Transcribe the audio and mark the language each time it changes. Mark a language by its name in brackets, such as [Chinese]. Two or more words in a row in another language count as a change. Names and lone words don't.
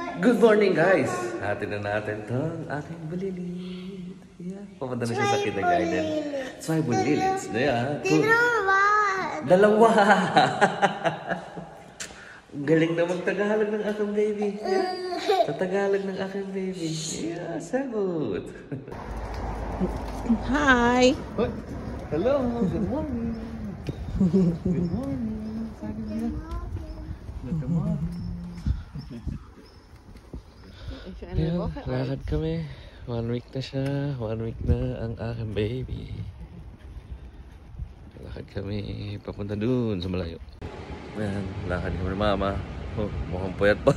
[English] Good morning, guys! [Filipino] Hatin na natin itong aking bulilit. Yeah, pumunta na siya sa kindergarten. Zwei bulilits. Yeah, dalawa! Galing na mag-Tagalog ng aking baby. Yeah. Sa Tagalog ng aking baby. Yeah, sagot! [English] Hi! Hello! Good morning! Good morning! Good morning! [Filipino] Ayan, lakad kami. 1 week na siya. 1 week na ang aking baby. Lakad kami papunta dun sa malayo. Ayan, lakad kami ng mama. Oh, mukhang puyat pa.